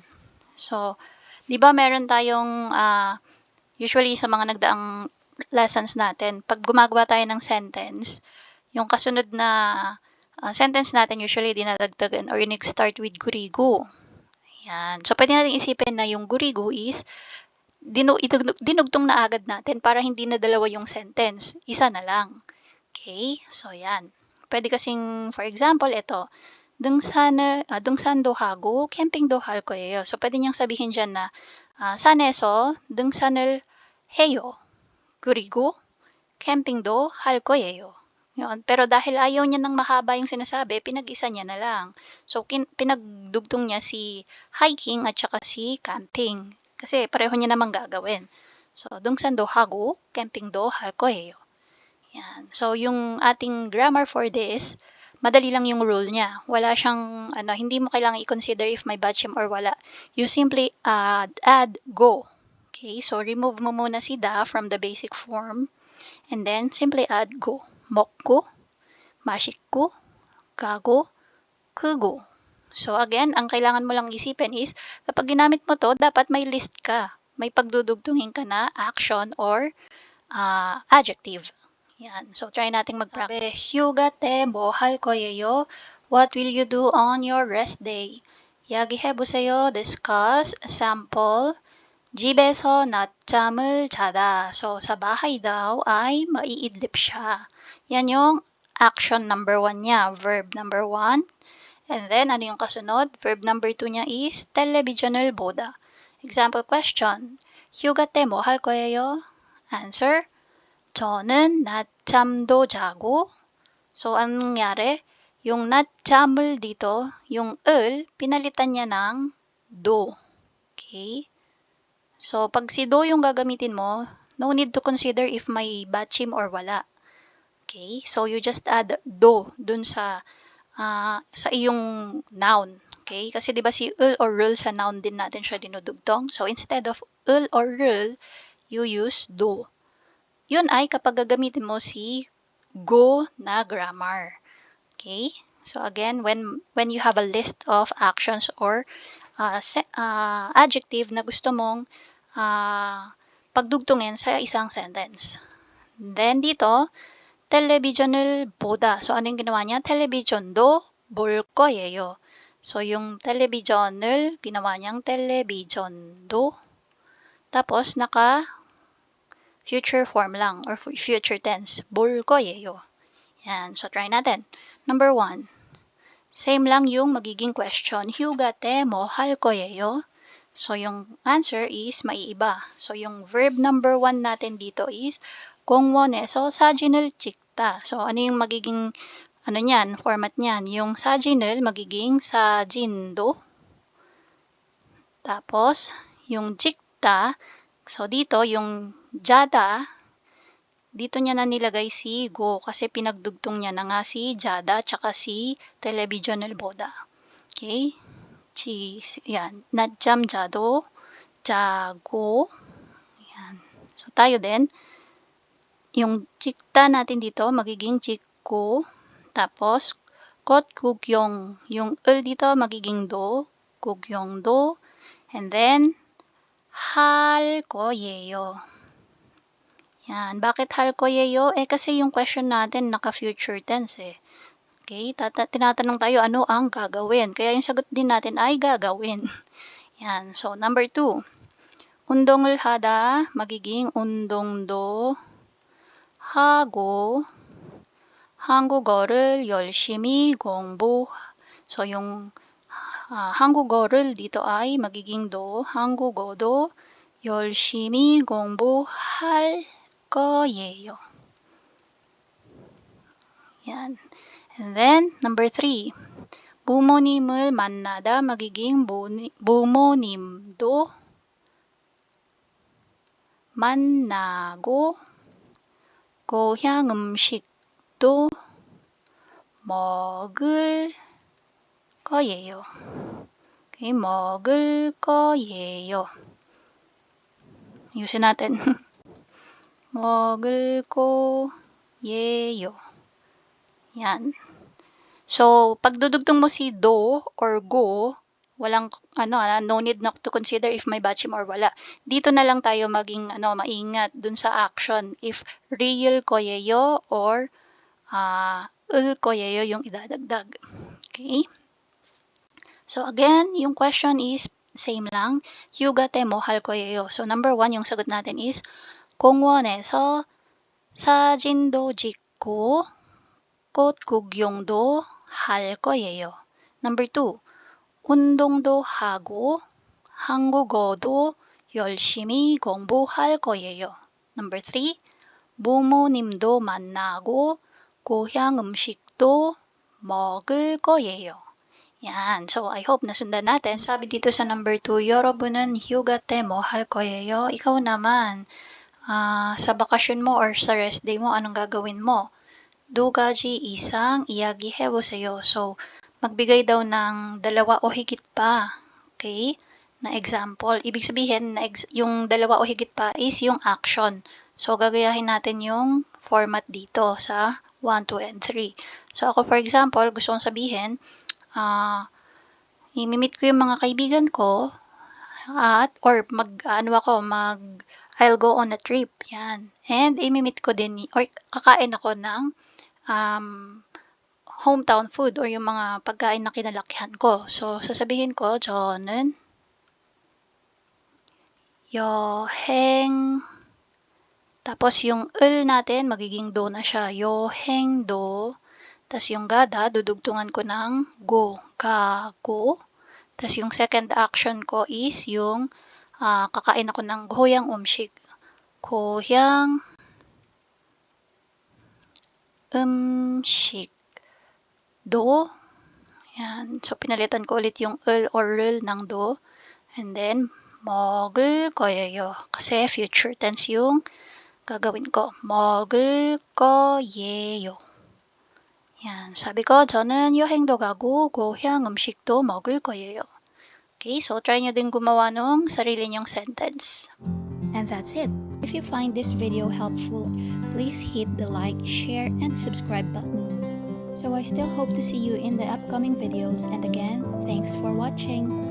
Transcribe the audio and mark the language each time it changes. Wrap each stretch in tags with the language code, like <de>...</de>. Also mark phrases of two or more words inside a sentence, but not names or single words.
<tl>So, di ba meron tayong usually sa mga nagdaang lessons natin, pag gumagawa tayo ng sentence, yung kasunod na sentence natin usually dinadagdagan or start with gurigu. Ayan. So, pwede natin isipin na yung gurigu is dinugtong na agad natin para hindi na dalawa yung sentence. Isa na lang. Okay? So, yan. Pwede kasing, for example, ito,</tl> <ko>등산도 하고 캠핑도 할 거예요.</ko> <tl>So, pwede niyang sabihin dyan na</tl> <ko>산에서 등산을 해요. 그리고 캠핑도 할 거예요.</ko> <tl>Yun. Pero dahil ayaw niya ng mahaba yung sinasabi, pinag-isa niya na lang. So, pinagdugtong niya si hiking at saka si camping. Kasi pareho niya namang gagawin. So,</tl> <ko>등산도 하고 캠핑도 할 거예요.</ko> <tl>Yan. So, yung ating grammar for this, madali lang yung rule niya. Wala siyang, hindi mo kailangan i-consider if may batchim or wala.</tl> <en>You simply add go. Okay, so remove</en> <tl>mo muna si</tl> <en>da from the basic form. And then, simply add go.</en> <ko>먹고, 맛있고, 가고, 크고.</ko> <tl>So again, ang kailangan mo lang isipin is, kapag ginamit mo to, dapat may list ka. May pagdudugtungin ka na action or adjective. Yan. So try nating mag-practice.</tl> <ko>휴가 때 뭐 할 거예요?</ko> <en>What will you do on your rest day?</en> <ko>이야기해보세요.</ko> <en>Discuss. Sample.</en> <ko>집에서 낮잠을 자다.</ko> <tl>So, sa bahay daw ay maiidlip siya. Yan yung action number 1 niya. Verb number 1. And then, ano yung kasunod? Verb number 2 niya is</tl> <ko>텔레비전을 보다.</ko> <en>Example question.</en> <ko>휴가 때 뭐 할 거예요? Answer. 저는 낮잠도 자고.</ko> <tl>So, anong nangyari? Yung 낮잠을 dito, yung 을, pinalitan niya ng do. Okay? So, pag si do yung gagamitin mo,</tl> <en>no need to consider if may batchim or wala. Okay? So, you just add do</en> <tl>dun sa iyong</tl> <en>noun. Okay?</en> <tl>Kasi di ba si ul or rul sa noun din natin siya dinudugtong.</tl> <en>So, instead of ul or rul, you use do.</en> <tl>Yun ay kapag gagamitin mo si go na grammar.</tl> <en>Okay? So, again, when you have a list of actions or adjective</en> <tl>na gusto mong pagdugtungin sa isang</tl> <en>sentence.</en> <tl>Then dito,</tl> <ko>텔레비전을 보다.</ko> <tl>So ano yung ginawa niya?</tl> <ko>텔레비전도 볼 거예요.</ko> <tl>So yung 텔레비전을 ginawa niyang 텔레비전도. Tapos naka future form lang or future tense.</tl> <ko>볼 거예요.</ko> <tl>Yan. So try natin. Number 1. Same lang yung magiging question.</tl> <ko>휴가 때 뭐 할 거예요?</ko> <tl>So, yung answer is maiiba. So, yung verb number 1 natin dito is</tl> <ko>공원에서 사진을 찍다.</ko> <tl>So, ano yung magiging format niyan? Yung 사진을 magiging 사진도. Tapos, yung 찍다. So, dito, yung jada, dito niya na nilagay si go kasi pinagdugtong niya na nga si jada tsaka si</tl> <ko>텔레비전을 보다. Okay? Yan. 낮잠 자고.</ko> <tl>Yan. So, tayo din. Yung 찍다 natin dito, magiging 찍고. Tapos,</tl> <ko>꽃 구경.</ko> <tl>Yung 을 dito, magiging do.</tl> <ko>구경도. And then, 할 거예요.</ko> <tl>Yan. Bakit</tl> <ko>할 거예요?</ko> <tl>Kasi yung question natin naka-future tense eh. Okay? Tinatanong tayo ano ang gagawin. Kaya yung sagot din natin ay gagawin. Yan. So, number 2.</tl> <ko>운동을 하다 magiging 운동도 하고 한국어를 열심히 공부.</ko> <tl>So, yung 한국어를 dito ay magiging do.</tl> <ko>한국어도 열심히 공부할 거예요.</ko> <tl>Yan. And then, number 3.</tl> <ko>부모님을 만나다 magiging 부모님도 만나고 고향 음식도 먹을 거예요. Okay, 먹을 거예요.</ko> <tl>Ayusin natin.</tl> <ko>먹을 거예요.</ko> <tl>Yan. So, pag dudugtong mo si do or go, walang</tl> <en>no need na to consider</en> <tl>if may bachim or wala. Dito na lang tayo maging maingat dun sa action if real koyeyo or ul koyeyo yung idadagdag. Okay? So again, yung question is same lang.</tl> <ko>휴가 때 뭐 할 거예요.</ko> <tl>So number 1, yung sagot natin is</tl> <ko>공원에서 사진도 찍고 꽃 구경도 할 거예요. Number 2, 운동도 하고 한국어도 열심히 공부할 거예요. Number 3, 부모님도 만나고 고향 음식도 먹을 거예요.</ko> <tl>Yan. So, I hope nasundan natin. Sabi dito sa number 2,</tl> <ko>여러분은 휴가 때 뭐 할 거예요?</ko> <tl>Ikaw naman, sa bakasyon mo or sa rest day mo, anong gagawin mo?</tl> <ko>2가지 이상 이야기해보세요.</ko> <tl>So, magbigay daw ng 2 o higit pa. Okay? Na example. Ibig sabihin, yung 2 o higit pa is yung action. So, gagayahin natin yung format dito sa 1, 2, and 3. So, ako for example, gusto kong sabihin, imimit ko yung mga kaibigan ko</tl> <en>I'll go on a trip.</en> <tl>Yan. And imimit ko din, or kakain ako ng</tl> <en>hometown food</en> <tl>or yung mga pagkain na kinalakihan ko. So, sasabihin ko,</tl> <ko>저는 여행,</ko> <tl>tapos yung 을 natin, magiging do na siya. 여행도, tapos yung gada, dudugtungan ko ng go, 가고. Tapos yung second action ko is yung kakain ako ng</tl> <ko>고향 음식.</ko> <tl>고향 음식도. Yan. So, pinalitan ko ulit yung 을 or rul ng do. And then,</tl> <ko>먹을 거예요.</ko> <tl>Kasi future tense yung gagawin ko.</tl> <ko>먹을 거예요.</ko> <tl>Yan. Sabi ko,</tl> <ko>저는 여행도 가고 고향 음식도 먹을 거예요.</ko> <tl>Okay, so try nyo din gumawa ng sarili nyong sentence.</tl> <en>And that's it. If you find this video helpful, please hit the like, share, and subscribe button. So I still hope to see you in the upcoming videos, and again, thanks for watching.</en>